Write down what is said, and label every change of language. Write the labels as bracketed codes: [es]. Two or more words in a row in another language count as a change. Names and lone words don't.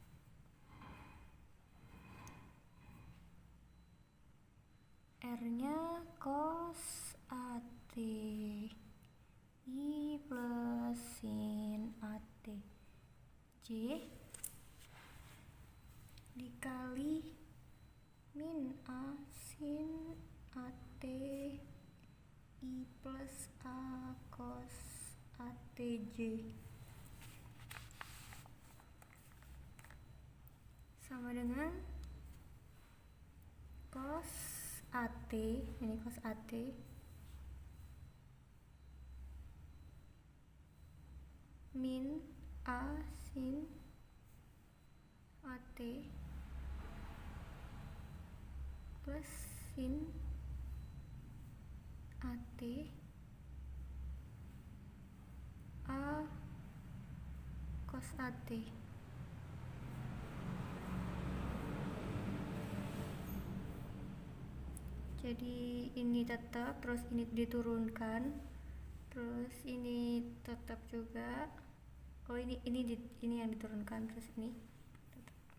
[id] R nya cos AT I plus sin AT J dikali min A sin AT I plus A cos ATJ sama dengan cos AT, ini cos AT min A sin AT plus sin AT A cos AT. Jadi ini tetap, terus ini diturunkan, terus ini tetap juga. Oh ini yang diturunkan, terus ini tetap.